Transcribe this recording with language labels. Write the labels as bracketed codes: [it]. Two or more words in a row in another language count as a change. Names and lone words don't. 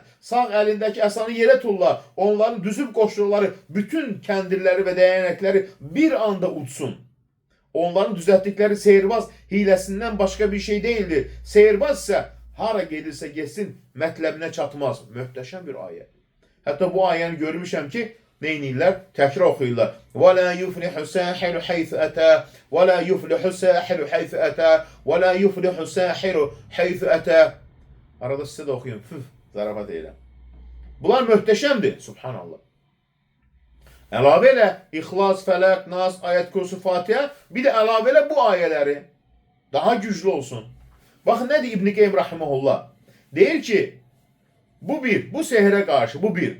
[az] Sağ əlindəki əsanı yerə tulla. Onların düzüb qoşduqları bütün kəndirləri və dəyənəkləri bir anda uçsun. Onların düzəltdikləri seyirbaz hiləsindən başqa bir şey değildir. Seyirbaz isə hara gedirsə getsin, mətləbinə çatmaz. Möhtəşəm bir ayə. Hətta bu ayəni görmüşəm ki, neynirlər? Təkrar oxuyurlar. [ar] وَلَا يُفْلِحُ سَاحِرُ حَيْثُ أَتَى وَلَا يُفْلِحُ سَاحِرُ حَيْثُ أَتَى وَلَا يُفْلِحُ سَاحِرُ حَيْثُ أَتَى. [az] Arada sizə də oxuyun. Zarafat eyləm. Bunlar möhtəşəmdir. Subhanallah. Əlavə elə İxlas, Fələq, Nas, Ayət Kursu, Fatihə, bir də əlavə elə bu ayələri daha güclü olsun. Baxın, nədir İbn-i Qeym Rahiməhullah? Deyir ki, bu bir, bu sehrə qarşı, bu bir.